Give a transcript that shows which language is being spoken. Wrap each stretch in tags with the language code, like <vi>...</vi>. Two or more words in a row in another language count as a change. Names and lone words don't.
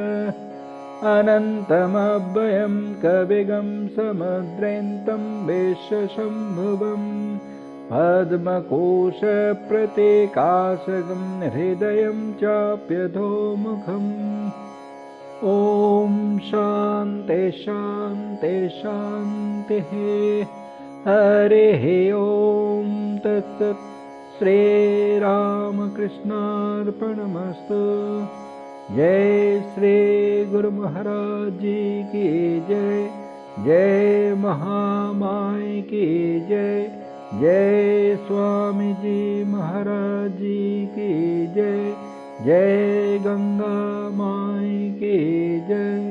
<sa>अनन्तमव्ययं कविगं समुद्रेन्तं विश्वशम्भुवम् पद्मकोशप्रतीकाशकं हृदयं चाप्यधोमुखम् ॐ शान्ति शान्ति शान्तिः हरिः ॐ तत्सत्</sa> <hi>श्रीरामकृष्णार्पणमस्तु जय श्री गुरु महाराज जी की जय जय महामाई की जय जय स्वामी जी महाराज जी की जय जय गंगा माई की जय।</hi>